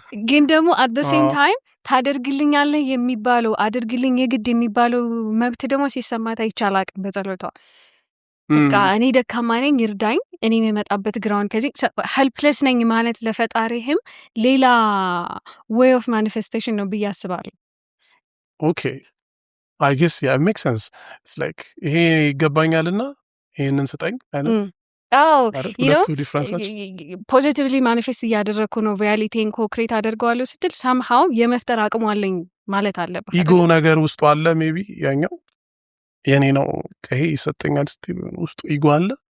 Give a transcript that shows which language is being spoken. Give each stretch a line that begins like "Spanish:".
Amharic: ግን ደግሞ
English: at the same time
Amharic: ታደርግልኛለህ የሚባለው አድርግልኝ የግድ የሚባለው መብት ደግሞ ሲሰማት አይቻላቅም በጸሎቷ በቃ እኔ ደካማ ነኝ ይርዳኝ እኔ የመጣበት ግራውንድ ከዚህ ሄልፕለስ ነኝ ማለት ለፈጣሪህም ሌላ
English: way of manifestation
Amharic: ነው ብዬ አስባለሁ
English: okay I guess yeah it makes sense it's like
Amharic: ይሄ ይገባኛልና ይሄንን ስጠኝ አይነት
English: you know positively manifest
Amharic: እያደረኩ ነው ሪያሊቲን ኮክሬት አደርገዋለሁ ስትል somehow የመፍጠር አቅሙ አለኝ ማለት አለበት ኢጎ ነገር ውስጥ አለ ሜቢ ያኛው የኔ ነው ከሄ ይሰጠኛል ስቲል ውስጥ ኢጎ አለ